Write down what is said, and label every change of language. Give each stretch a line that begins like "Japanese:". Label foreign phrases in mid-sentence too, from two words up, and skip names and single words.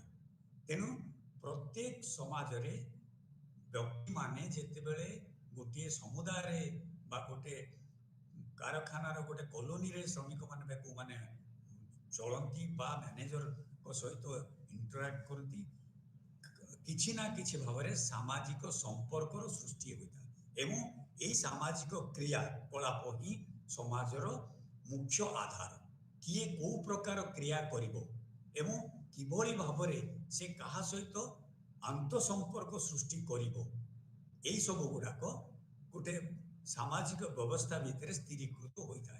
Odia: ତେଣୁ ପ୍ରତ୍ୟେକ ସମାଜରେ ବ୍ୟକ୍ତିମାନେ ଯେତେବେଳେ ଗୋଟିଏ ସମୁଦାୟରେ ବା ଗୋଟେ କାରଖାନାର ଗୋଟେ କଲୋନୀରେ ଶ୍ରମିକମାନେ ବା କେଉଁମାନେ ଚଳନ୍ତି ବା ମ୍ୟାନେଜରଙ୍କ ସହିତ ଇଣ୍ଟରାକ୍ଟ କରନ୍ତି, କିଛି ନା କିଛି ଭାବରେ ସାମାଜିକ ସମ୍ପର୍କର ସୃଷ୍ଟି ହୋଇଥାଏ ଏବଂ ଏହି ସାମାଜିକ କ୍ରିୟାକଳାପ ହିଁ ସମାଜର ମୁଖ୍ୟ ଆଧାର। କିଏ କୋଉ ପ୍ରକାର କ୍ରିୟା କରିବ ଏବଂ କିଭଳି ଭାବରେ ସେ କାହା ସହିତ ଆନ୍ତଃସମ୍ପର୍କ ସୃଷ୍ଟି କରିବ, এই ସବୁ ଗୁଡ଼ାକ ଗୋଟେ ସାମାଜିକ ବ୍ୟବସ୍ଥା ଭିତରେ ସ୍ଥିରୀକୃତ ହୋଇଥାଏ।